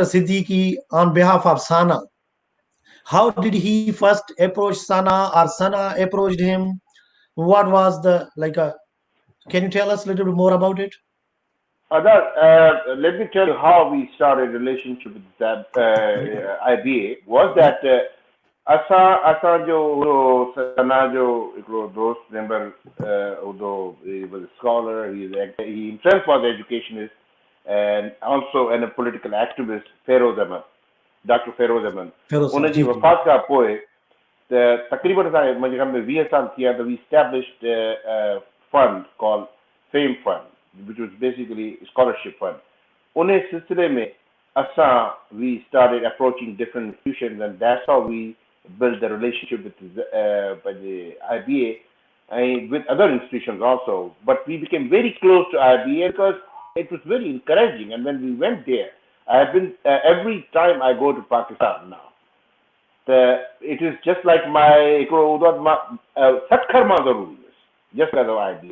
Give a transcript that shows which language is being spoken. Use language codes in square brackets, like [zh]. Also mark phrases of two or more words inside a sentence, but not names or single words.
[en] Siddiqui on behalf of Sana. How did he first approach Sana, or Sana approached him? What was the can you tell us a little bit more about it? Let me tell you how we started a relationship with that IBA. Was that [sd] असां जो सना जो हिकिड़ो दोस्त [en] member he was a scholar, he himself was an educationist and also a political activist, Dr. Feroz Ahmed. [sd] उनजी वफ़ात खां पोइ तक़रीबन असां मुंहिंजे ख़्याल में 20 साल थी विया, [en] we established a fund called Fame Fund, which was basically a scholarship fund. [sd] उन सिलसिले में [en] we started approaching different institutions, and that's how we built the relationship with the IBA and with other institutions also. But we became very close to IBA because it was very encouraging. And when we went there, I have been every time I go to Pakistan now, it is just like my Satkarma Zarur, just as I do.